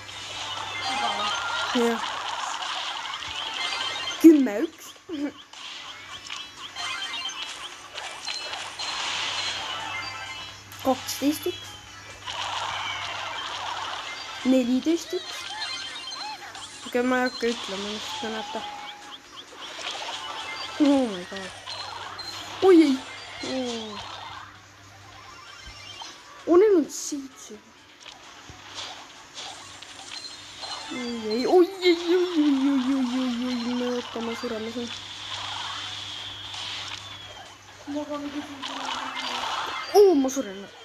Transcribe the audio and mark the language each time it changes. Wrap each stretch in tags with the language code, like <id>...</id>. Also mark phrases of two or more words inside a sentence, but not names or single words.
<et>jah. 10-1. 12-1. 14-1. okei, ma ei hakka ütlema, mis te näete.</et> <en>Oh my god.</en> <et>oi ei. Neil on 7. oi, me ootame surema siin. ma suren.</et>